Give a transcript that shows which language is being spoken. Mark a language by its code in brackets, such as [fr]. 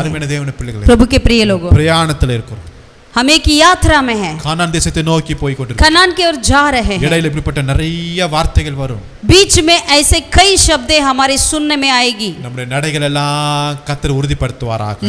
[ta] அருமையான தேவனுடைய பிள்ளைகளே, [hi] प्रभु के प्रिय लोगों, [ta] பிரயாணத்துல இருக்கிறோம். [hi] हम एक यात्रा में हैं, [ta] கானான் தேசத்தை நோக்கி போய் கொண்டிருக்கிறோம். [hi] कनान की ओर जा रहे हैं। [ta] இடையில இப்படிப்பட்ட நிறைய வார்த்தைகள் வரும். [hi] बीच में ऐसे कई शब्दें हमारे सुनने में आएगी, [ta] நம்முடைய நடைகள் எல்லாம் கர்த்தர் உறுதிப்படுத்துவாராக.